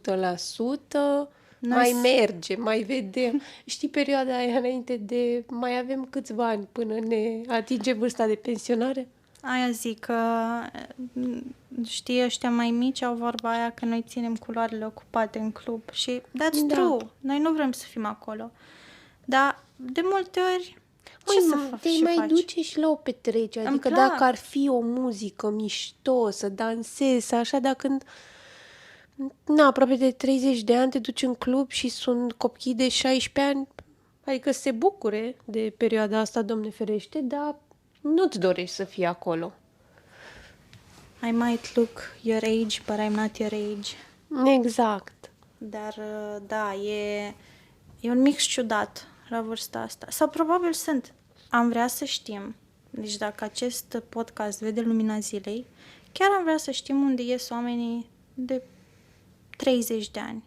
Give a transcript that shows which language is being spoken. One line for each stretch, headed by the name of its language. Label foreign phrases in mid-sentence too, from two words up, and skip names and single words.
Romanian: Mai merge, mai vedem. Știi perioada aia înainte de... Mai avem câțiva ani până ne atinge vârsta de pensionare? Aia zic că, știi, ăștia mai mici au vorba aia că noi ținem culoarele ocupate în club și
English: that's true.
Romanian: Noi nu vrem să fim acolo. Dar de multe ori ce să faci? Te mai duce și la o petrecere. Îmi Adică plac. dacă ar fi o muzică mișto, să dansezi, așa, dar când... aproape de 30 de ani te duci în club și sunt copii de 16 ani, adică se bucure de perioada asta, Doamne ferește, dar nu-ți dorești să fii acolo.
English: I might look your age, but I'm not your age.
Romanian: Exact. Dar, da, e un mix ciudat la vârsta asta. Sau probabil sunt. Am vrea să știm, deci dacă acest podcast vede lumina zilei, chiar am vrea să știm unde ies oamenii de 30 de ani.